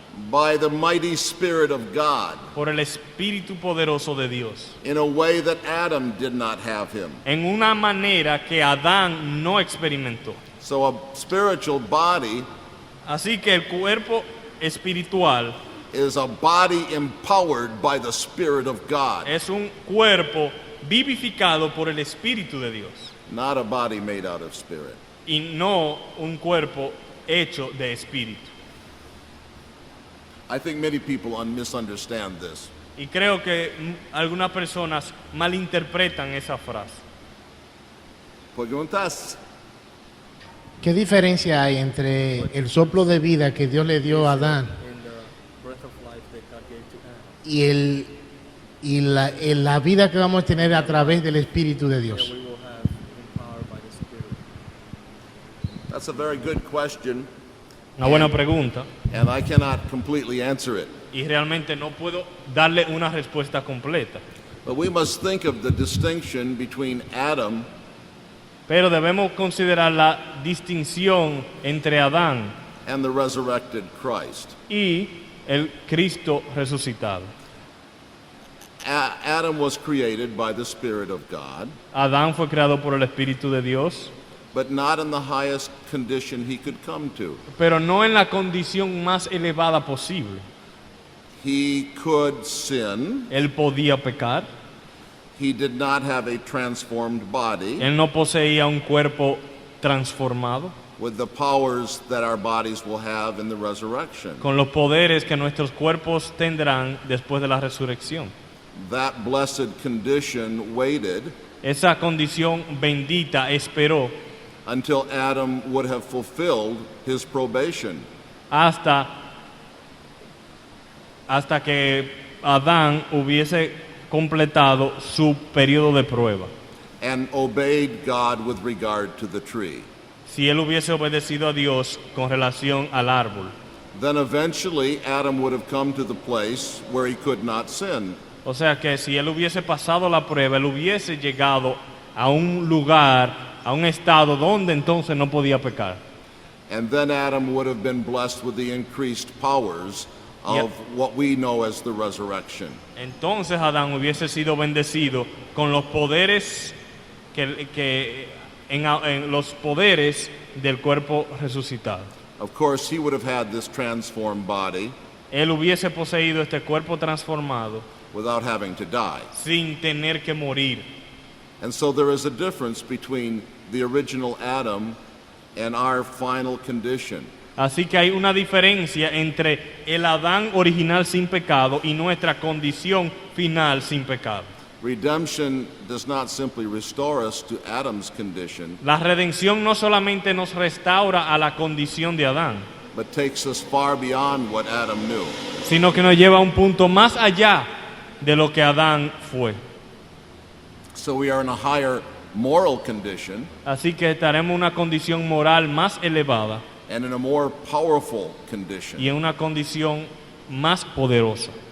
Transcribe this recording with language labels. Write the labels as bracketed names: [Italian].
[English] by the mighty Spirit of God [Spanish] por el Espíritu poderoso de Dios, [English] in a way that Adam did not have him. [Spanish] en una manera que Adán no experimentó. [English] So a spiritual body [Spanish] Así que el cuerpo espiritual [English] is a body empowered by the Spirit of God, [Spanish] es un cuerpo vivificado por el Espíritu de Dios [English] not a body made out of spirit. [Spanish] y no un cuerpo hecho de espíritu. [English] I think many people misunderstand this. [Spanish] Y creo que algunas personas malinterpretan esa frase. Preguntas. ¿Qué diferencia hay entre el soplo de vida que Dios le dio a Adán y la vida que vamos a tener a través del Espíritu de Dios? [English] That's a very good question, [Spanish] Una buena pregunta. [English] and I cannot completely answer it. [Spanish] Y realmente no puedo darle una respuesta completa. [English] But we must think of the distinction between Adam [Spanish] Pero debemos considerar la distinción entre Adán [English] and the resurrected Christ. [Spanish] y el Cristo resucitado. [English] Adam was created by the Spirit of God, [Spanish] Adán fue creado por el Espíritu de Dios, [English] but not in the highest condition he could come to. [Spanish] pero no en la condición más elevada posible. [English] He could sin. [Spanish] Él podía pecar, [English] He did not have a transformed body [Spanish] él no poseía un cuerpo transformado, [English] with the powers that our bodies will have in the resurrection. [Spanish] con los poderes que nuestros cuerpos tendrán después de la resurrección. [English] That blessed condition waited [Spanish] Esa condición bendita esperó [English] until Adam would have fulfilled his probation. [Spanish] hasta que Adán hubiese completado su periodo de prueba. [English] And obeyed God with regard to the tree. [Spanish] Si él hubiese obedecido a Dios con relación al árbol. [English] Then eventually Adam would have come to the place where he could not sin. [Spanish] O sea que si él hubiese pasado la prueba, él hubiese llegado a un lugar, a un estado donde entonces no podía pecar. [English] And then Adam would have been blessed with the increased powers of what we know as the resurrection. [Spanish] Entonces Adán hubiese sido bendecido con los poderes en los poderes del cuerpo resucitado. [English] Of course, he would have had this transformed body [Spanish] Él hubiese poseído este cuerpo transformado [English] without having to die. [Spanish] sin tener que morir. [English] And so there is a difference between the original Adam and our final condition. [Spanish] Así que hay una diferencia entre el Adán original sin pecado y nuestra condición final sin pecado. [English] Redemption does not simply restore us to Adam's condition, [Spanish] La redención no solamente nos restaura a la condición de Adán, [English] but takes us far beyond what Adam knew. [Spanish] sino que nos lleva a un punto más allá de lo que Adán fue. [English] So we are in a higher moral condition [Spanish] Así que estaremos en una condición moral más elevada [English] and in a more powerful condition. [Spanish] y en una condición más poderosa.